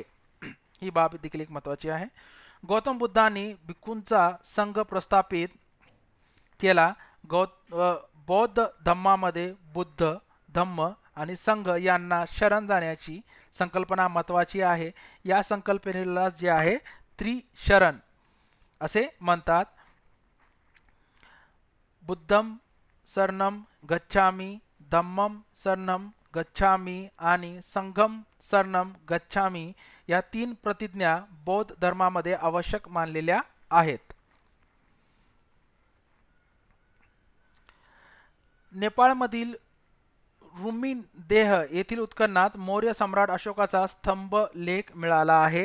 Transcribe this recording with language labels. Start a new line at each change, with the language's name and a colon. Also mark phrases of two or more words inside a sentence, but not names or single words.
Marathi: ही बाब देखील एक महत्त्वाची आहे. गौतम बुद्धांनी भिक्खूंचा संघ प्रस्थापित केला. बौद्ध धम्मामध्ये बुद्ध, धम्म आणि संघ यांना शरण जाण्याची संकल्पना महत्त्वाची आहे. या संकल्पनेला जे आहे त्रिशरण असे म्हणतात.
Pali: बुद्धम शरणम गच्छामि, धम्मम शरणम गच्छामि आणि संघम शरणम गच्छामि
Marathi: या 3 प्रतिज्ञा बौद्ध धर्मामध्ये आवश्यक मानलेल्या आहेत. नेपाळमधील रुमिनदेह येथील उत्खननात मौर्य सम्राट अशोकाचा स्तंभ लेख मिळाला आहे.